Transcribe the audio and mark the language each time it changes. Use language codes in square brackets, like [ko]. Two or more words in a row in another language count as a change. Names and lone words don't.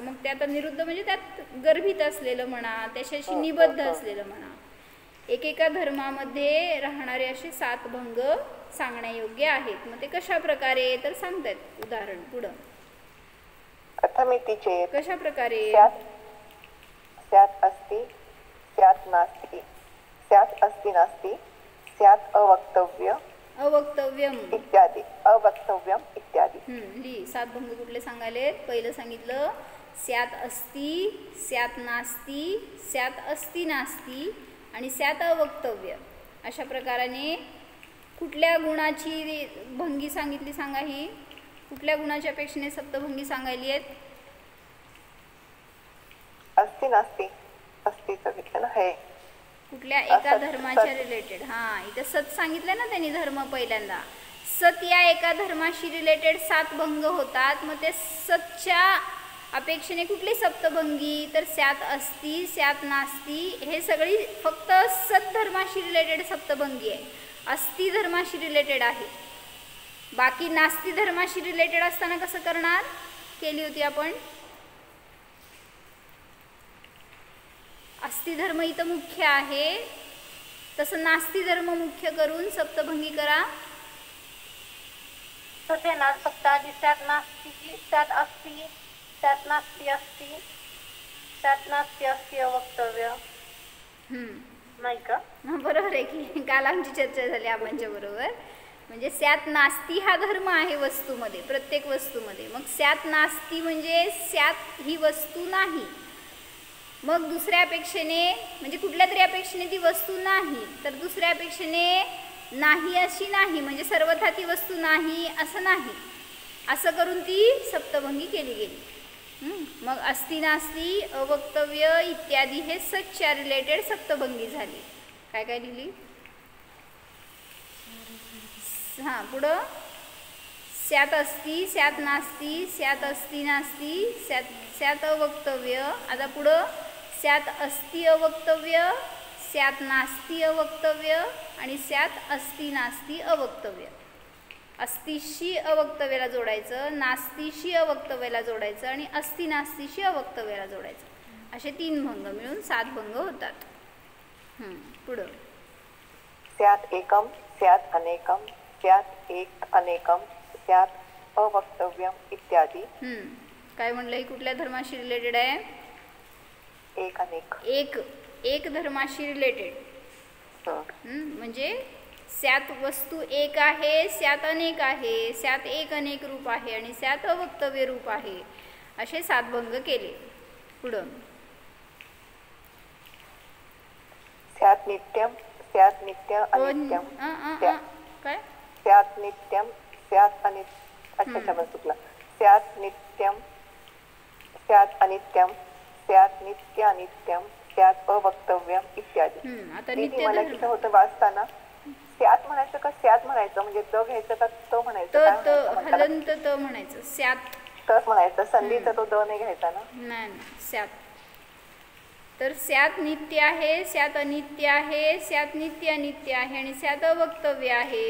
[mr] मग त्यात निरुद्ध म्हणजे त्यात गर्भित असलेलं म्हणा, त्याच्याशी निबद्ध असलेलं म्हणा. एकेका धर्मामध्ये राहणारे असे 7 भंग सांगण्यायोग्य आहेत. मग ते कशा प्रकारे तर सांगतायत उदाहरण पुढं. [sa] कथमितीचे [mr] कशा प्रकारे? [sa] स्यात् अस्ति स्यात् नास्ति स्यात् अस्ति नास्ति स्यात् अवक्तव्य अवक्तव्यम. इत्यादी अवक्तव्यम इत्यादी. [mr] ली 7 भंग कुठले सांगायले? पहिलं सांगितलं [sa] स्यात अस्ति, स्यात नास्ति, स्यात अस्ति नास्ति [mr] आणि [sa] स्यात अवक्तव्य. [mr] अशा प्रकाराने कुठल्या गुणाची भंगी सांगितली सांगा? ही कुठल्या गुणाच्या अपेक्षेने सप्तभंगी सांगायली आहेत? [sa] अस्ति नास्ति [mr] अस्तिचं घेतलं ना हे. कुठल्या एका धर्माच्या रिलेटेड. हां, इथं सत सांगितलं ना त्यांनी धर्म पहिल्यांदा. सत या एका धर्माशी रिलेटेड 7 भंग होतात. मग ते सतच्या अपेक्षेने कुठली सप्तभंगी? तर [sa] स्यात अस्ति, स्यात नास्ति [mr] हे सगळी फक्त सत धर्माशी रिलेटेड सप्तभंगी आहे. अस्ति धर्माशी रिलेटेड आहे. बाकी नास्ति धर्माशी रिलेटेड असताना कसं करणार? केली होती आपण. अस्ति धर्म इथं मुख्य आहे, तसं नास्ति धर्म मुख्य करून सप्तभंगी करा. तसे ना फक्त आधी [sa] स्यात् नास्ति, स्यात् अस्ति, स्यात् नास्ति अस्ति, स्यात् नास्ति अस्ति अवक्तव्य. [mr] नाही का? बरोबर आहे की. काल आमची चर्चा झाली आबांच्या बरोबर. म्हणजे [sa] स्यात नास्ति [mr] हा धर्म आहे वस्तूमध्ये, प्रत्येक वस्तूमध्ये. मग [sa] स्यात नास्ति [mr] म्हणजे स्यात ही वस्तू नाही. मग दुसऱ्या अपेक्षेने म्हणजे कुठल्या तरी अपेक्षेने ती वस्तू नाही, तर दुसऱ्या अपेक्षेने नाही अशी नाही म्हणजे सर्वथा ती वस्तू नाही असं नाही, असं करून ती सप्तभंगी केली गेली. मग [sa] अस्ति नास्ति अवक्तव्य [mr] इत्यादी हे सतच्या रिलेटेड सप्तभंगी झाली. काय काय लिहिली? हां, पुढं [sa] स्यात अस्ति, स्यात नास्ति, स्यात अस्ति नास्ति, स्यात अवक्तव्य. [mr] आता पुढं [sa] स्यात अस्ति अवक्तव्य, स्यात नास्ति अवक्तव्य आणि स्यात अस्ति नास्ति अवक्तव्य. [mr] अस्तिशी अवक्तव्याला जोडायचं, नास्तिशी अवक्तव्याला जोडायचं आणि [sa] अस्ति नास्तिशी [mr] अवक्तव्याला जोडायचं. असे 3 भंग मिळून 7 भंग होतात. पुढं [sa] स्यात् एकम स्यात् अनेकम स्यात् एक अनेकम स्यात् अवक्तव्यम इत्यादी. [mr] काय म्हणलं? कुठल्या धर्माशी रिलेटेड आहे? एक अनेक. एक धर्माशी रिलेटेड. म्हणजे स्यात वस्तू एक आहे, [sa] स्यात अनेक [mr] आहे, [sa] स्यात एक अनेक [mr] रूप आहे आणि [sa] स्यात अवक्तव्य [mr] रूप आहे. असे 7 भंग केले. पुढं [sa] स्यात् नित्यम स्यात् नित्य अनित्यम. [mr] काय? [sa] स्यात् नित्यम स्यात् अनित्य. [mr] अच्छा मला चुकला. [sa] स्यात् नित्यम स्यात् अनित्यम स्यात् नित्य अनित्यम स्यात् अवक्तव्यम इत्यादी. [mr] आता नित्य मला किती होतं वाचताना स्यात् म्हणायचं का स्यात् म्हणायचं? म्हणजे द घ्यायचं का तो म्हणायचं? हलंत त म्हणायचं. स्यात तच म्हणायचं. संधीचा तो द नाही घ्यायचा ना? नाही, स्यात. तर [sa] स्यात नित्य [mr] आहे, [sa] स्यात अनित्य [mr] आहे, [sa] स्यात नित्य अनित्य [mr] आहे आणि [sa] स्यात अवक्तव्य [mr] आहे.